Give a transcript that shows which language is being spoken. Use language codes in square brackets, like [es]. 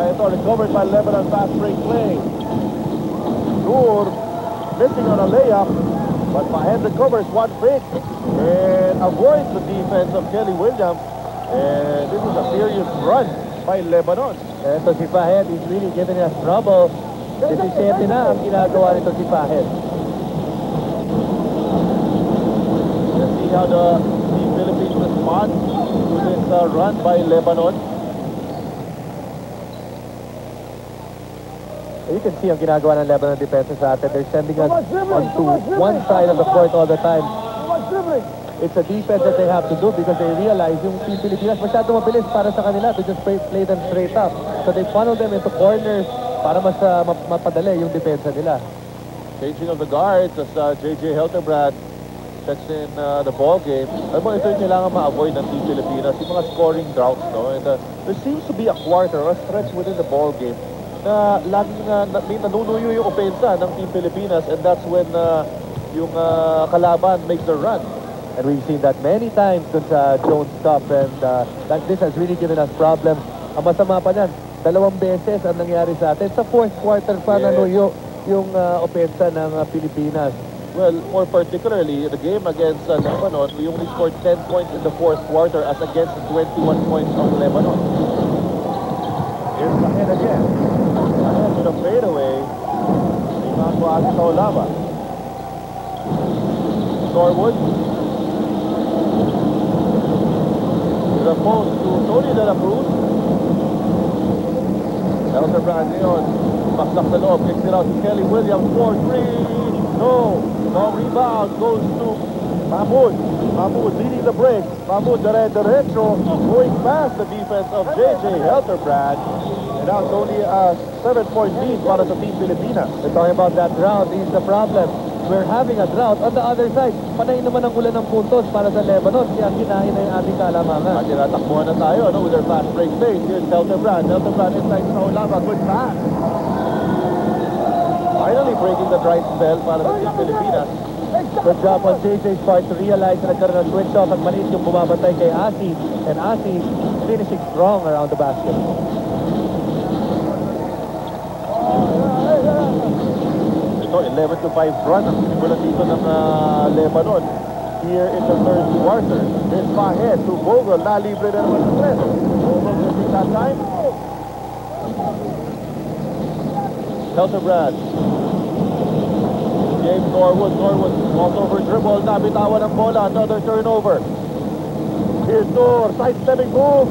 [en] Ito, recovered by Lebanon fast break play. Noor missing on a layup. But Pahet recovers one break and avoids the defense of Kelly Williams. And this is a serious run by Lebanon. So si Pahet is really giving us trouble. [tl] 17 na ang ginagawa nito si Pahet. [en] Let's see how the Philippines respond to this run by Lebanon. You can see ang ginagawa ng Lebanon defense sa atin. They're sending us onto one side of the court all the time. It's a defense that they have to do because they realize [tl] yung Team Pilipinas masyado mabilis para sa kanila [en] to just play them straight up. So they funnel them into corners [tl] para mas mapadali yung depensa nila. [en] Changing of the guards as J.J. Helterbrand checks in the ball game. [tl] Alam mo, ito yung kailangan ma-avoid ng Team Pilipinas, yung mga scoring droughts, no? [en] And there seems to be a quarter or a stretch within the ball game [tl] na laging nanunuyo yung opensa ng Team Pilipinas, [en] and that's when [tl] yung kalaban [en] makes the run. And we've seen that many times [tl] dun sa [en] Jones stuff, and that this has really given us problems. [tl] Ang masama pa niyan, 2 beses ang nangyari sa atin. Sa fourth quarter pa nanuyo yung opensa ng Pilipinas. [en] Well, more particularly, the game against Lebanon, we only scored 10 points in the fourth quarter as against the 21 points of Lebanon. Here's Pahet again. Pahet with a fadeaway. Imango Asi Taulava. Norwood. To the post to Tony De La Cruz. [tl] Helterbrand ngayon. Paslak sa loob. [en] Kicks it out to Kelly Williams. 4-3. No. Long rebound goes to Mahmoud. Mahmoud leading the break. Mahmoud derecho. Going past the defense of J.J. Helterbrand. And now it's only a 7-point lead [tl] para sa [en] Team Pilipinas. We're talking about that drought. This is the problem. We're having a drought. On the other side, [tl] panay naman ang ulan ng puntos para sa Lebanon. Kaya kinain na yung ating kalamangan. At tinatakbuhan na tayo [en] with their fast break pace. Here's Helterbrand. Helterbrand inside sa Taulava. Good pass. Finally breaking the dry spell [tl] para sa [en] Team Pilipinas. Good job on JJ's part to realize [tl] na nagkaroon ng switch off at maliit yung bumabantay kay Asi. [en] And Asi finishing strong around the basket. [tl] Ito, 11-5 run ang simulan dito ng Lebanon. [en] Here in the third quarter. Here's Pahet to Vogel. [tl] Nalibre na naman sa tres. Vogel missing that time. [en] Helterbrand. James Norwood. Norwood also over dribble. [tl] Nabitawan ang bola. [en] Another turnover. Here's Noor. Side-stepping move.